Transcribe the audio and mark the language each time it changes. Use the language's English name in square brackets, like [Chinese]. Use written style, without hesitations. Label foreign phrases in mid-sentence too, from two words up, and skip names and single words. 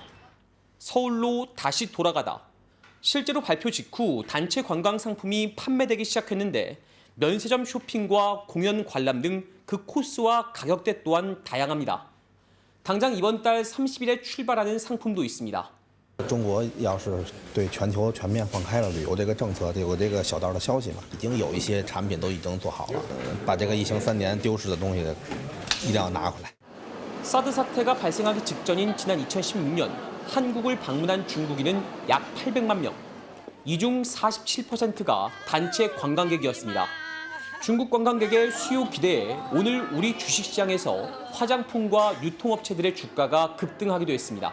[Korean] 서울로 다시 돌아가다. 실제로 발표 직후 단체 관광 상품이 판매되기 시작했는데 면세점 쇼핑과 공연 관람 등 그 코스와 가격대 또한 다양합니다. 당장 이번 달 30일에 출발하는 상품도 있습니다. [Chinese] 中国要是对全球全面放开了旅游这个政策，有这个小道的消息嘛，已经有一些产品都已经做好了，把这个疫情3年丢失的东西一定要拿回来。 [Korean] 사드 사태가 발생하기 직전인 지난 2016년 한국을 방문한 중국인은 약 800만 명. 이 중 47%가 단체 관광객이었습니다. 중국 관광객의 수요 기대에 오늘 우리 주식시장에서 화장품과 유통업체들의 주가가 급등하기도 했습니다.